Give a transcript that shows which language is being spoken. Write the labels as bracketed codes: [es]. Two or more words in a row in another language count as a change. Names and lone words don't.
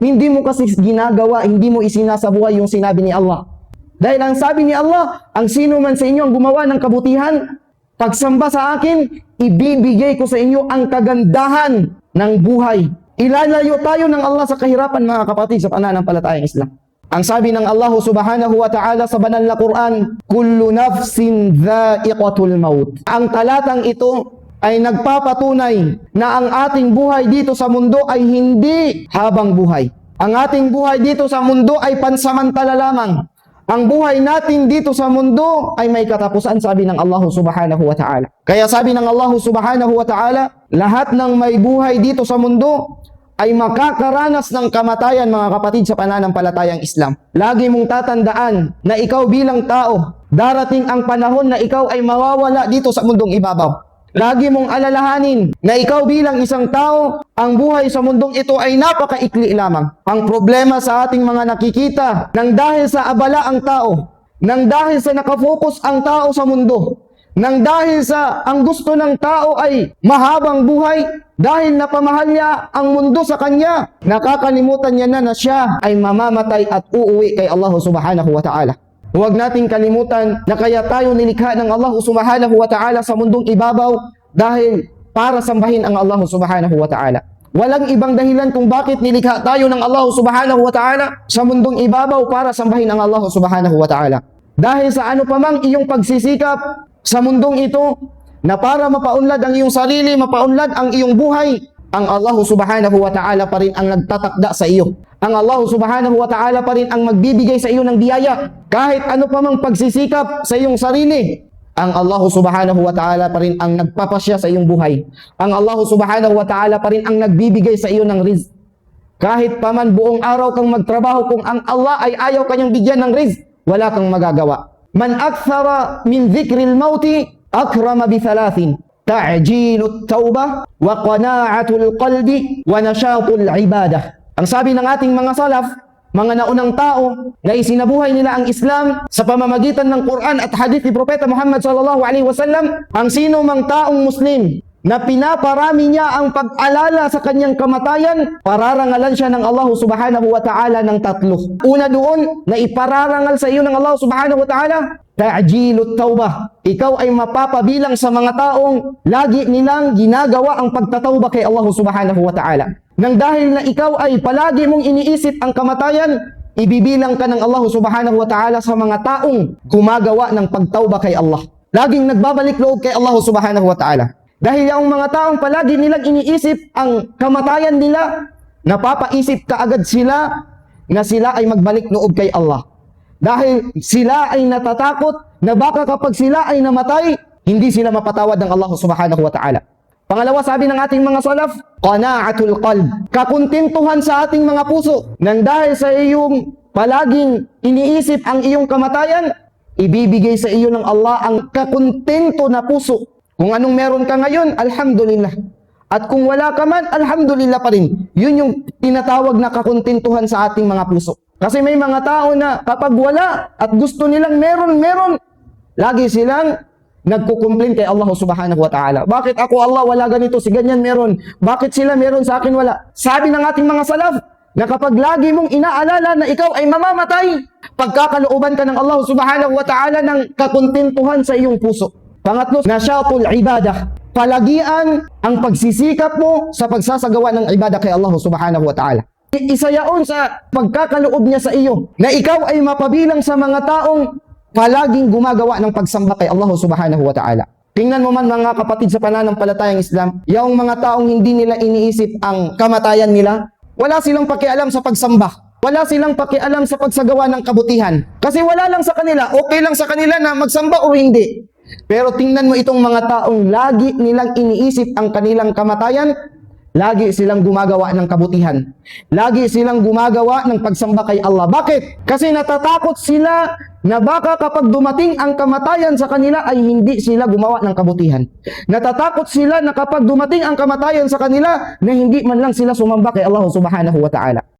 [tl] Hindi mo kasi ginagawa, hindi mo isinasabuhay yung sinabi ni Allah. Dahil ang sabi ni Allah, ang sino man sa inyo ang gumawa ng kabutihan, pagsamba sa akin, ibibigay ko sa inyo ang kagandahan ng buhay. Ilalayo tayo ng Allah sa kahirapan, mga kapatid, sa pananampalatayang Islam. Ang sabi ng Allah [ar] سبحانه وتعالى [tl] sa banal na Quran, [ar] "كل نفس ذائقة الموت." [tl] Ang talatang ito ay nagpapatunay na ang ating buhay dito sa mundo ay hindi habang buhay. Ang ating buhay dito sa mundo ay pansamantala lamang. Ang buhay natin dito sa mundo ay may katapusan, sabi ng Allah [ar] سبحانه وتعالى. [tl] Kaya sabi ng Allah [ar] سبحانه وتعالى, [tl] lahat ng may buhay dito sa mundo ay makakaranas ng kamatayan, mga kapatid, sa pananampalatayang Islam. Lagi mong tatandaan na ikaw bilang tao, darating ang panahon na ikaw ay mawawala dito sa mundong ibabaw. Lagi mong alalahanin na ikaw bilang isang tao, ang buhay sa mundong ito ay napakaikli lamang. Ang problema sa ating mga nakikita, nang dahil sa abala ang tao, nang dahil sa nakafocus ang tao sa mundo, nang dahil sa ang gusto ng tao ay mahabang buhay, dahil napamahal niya ang mundo sa kanya, nakakalimutan niya na siya ay mamamatay at uuwi kay Allah [ar] سبحانه وتعالى. [tl] Huwag nating kalimutan na kaya tayo nilikha ng Allah [ar] سبحانه وتعالى [tl] sa mundong ibabaw dahil para sambahin ang Allah [ar] سبحانه وتعالى. [tl] Walang ibang dahilan kung bakit nilikha tayo ng Allah [ar] سبحانه وتعالى [tl] sa mundong ibabaw para sambahin ang Allah [ar] سبحانه وتعالى. [tl] Dahil sa ano pa mang iyong pagsisikap sa mundong ito na para mapaunlad ang iyong sarili, mapaunlad ang iyong buhay, ang Allah [ar] سبحانه وتعالى [tl] pa rin ang nagtatakda sa iyo. Ang Allah [ar] سبحانه وتعالى [tl] pa rin ang magbibigay sa iyo ng biyaya. Kahit ano pa mang pagsisikap sa iyong sarili, ang Allah [ar] سبحانه وتعالى [tl] pa rin ang nagpapasya sa iyong buhay. Ang Allah [ar] سبحانه وتعالى [tl] pa rin ang nagbibigay sa iyo ng rizq. Kahit pa man buong araw kang magtrabaho, kung ang Allah ay ayaw kanyang bigyan ng rizq, wala kang magagawa. [ar] من أكثر من ذكر الموت أكرم بثلاث. تعجيل التوبة، وقناعة القلب، ونشاط العبادة. [tl] Ang sabi ng ating mga salaf, mga naunang tao na isinabuhay nila ang Islam sa pamamagitan ng Quran at hadith ni Propeta Muhammad [ar] صلى الله عليه وسلم, [tl] ang sino mang taong Muslim na pinaparami niya ang pag-alala sa kanyang kamatayan, pararangalan siya ng Allah [ar] سبحانه وتعالى [tl] ng tatlo. Una doon, na ipararangal sa iyo ng Allah [ar] سبحانه وتعالى, تعجيل التوبة. [tl] Ikaw ay mapapabilang sa mga taong lagi nilang ginagawa ang pagtatawba kay Allah [ar] سبحانه وتعالى. [tl] Nang dahil na ikaw ay palagi mong iniisip ang kamatayan, ibibilang ka ng Allah [ar] سبحانه وتعالى [tl] sa mga taong gumagawa ng pagtauba kay Allah. Laging nagbabalik loob kay Allah [ar] سبحانه وتعالى. [tl] Dahil yung mga taong palagi nilang iniisip ang kamatayan nila, napapaisip kaagad sila na sila ay magbalik loob kay Allah. Dahil sila ay natatakot na baka kapag sila ay namatay, hindi sila mapatawad ng Allah [ar] سبحانه وتعالى. [tl] Pangalawa, sabi ng ating mga salaf, [ar] قناعة القلب. [tl] Kakuntintuhan sa ating mga puso. Nang dahil sa iyong palaging iniisip ang iyong kamatayan, ibibigay sa iyo ng Allah ang kakuntento na puso. Kung anong meron ka ngayon, alhamdulillah. At kung wala ka man, alhamdulillah pa rin. Yun yung tinatawag na kakuntintuhan sa ating mga puso. Kasi may mga tao na kapag wala at gusto nilang meron, lagi silang nagkukumplain kay Allah [ar] سبحانه وتعالى. [tl] Bakit ako Allah wala ganito, si ganyan meron? Bakit sila meron sa akin wala? Sabi ng ating mga salaf, na kapag lagi mong inaalala na ikaw ay mamamatay, pagkakalooban ka ng Allah [ar] سبحانه وتعالى [tl] ng kakuntintuhan sa iyong puso. Pangatlo, [ar] نشاط العبادة. [tl] Palagian ang pagsisikap mo sa pagsasagawa ng ibadah kay Allah [ar] سبحانه وتعالى. [tl] Isa yaon sa pagkakaloob niya sa iyo, na ikaw ay mapabilang sa mga taong palaging gumagawa ng pagsamba kay Allah [ar] سبحانه وتعالى. [tl] Tingnan mo man mga kapatid sa pananampalatayang Islam, yung mga taong hindi nila iniisip ang kamatayan nila, wala silang pakialam sa pagsamba. Wala silang pakialam sa pagsagawa ng kabutihan. Kasi wala lang sa kanila, okay lang sa kanila na magsamba o hindi. Pero tingnan mo itong mga taong lagi nilang iniisip ang kanilang kamatayan, lagi silang gumagawa ng kabutihan. Lagi silang gumagawa ng pagsamba kay Allah. Bakit? Kasi natatakot sila na baka kapag dumating ang kamatayan sa kanila ay hindi sila gumawa ng kabutihan. Natatakot sila na kapag dumating ang kamatayan sa kanila na hindi man lang sila sumamba kay Allah [ar] سبحانه وتعالى.